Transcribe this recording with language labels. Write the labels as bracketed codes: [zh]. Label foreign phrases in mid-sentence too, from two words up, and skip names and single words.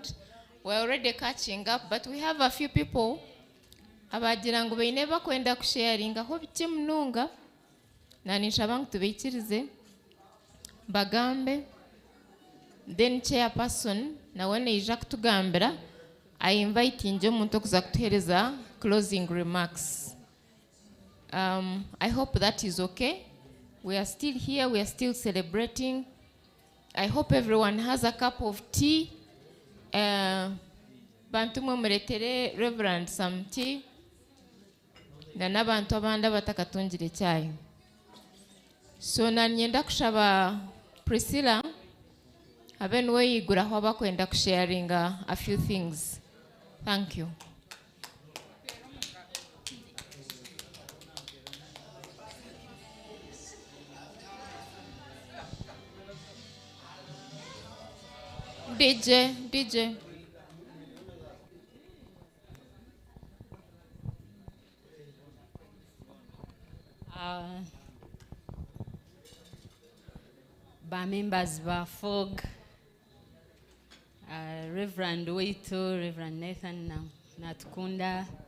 [en] We're already catching up, but we have a few people [nyn] abagira ngo baineba kwenda kusharinga ho bice munonga na nishabangu tubikirize bagambe, [en] then chairperson [nyn] na wene ija kutugambira [en] I invite [nyn] nje muntu kuza kutuhereza [en] closing remarks. I hope that is okay. We are still here, we are still celebrating. I hope everyone has a cup of tea. [nyn] Bantu mwemuretere Reverend [en] some tea. [nyn] Na n'abantu abandi batakatungire cyayi. So nanyenda kushaba Priscilla habe nwe yigura aho bakwenda kusharinga [en] a few things. Thank you. DJ. [nyn] Ba members ba FOG, Reverend Waito, Reverend Nathan na Tukunda.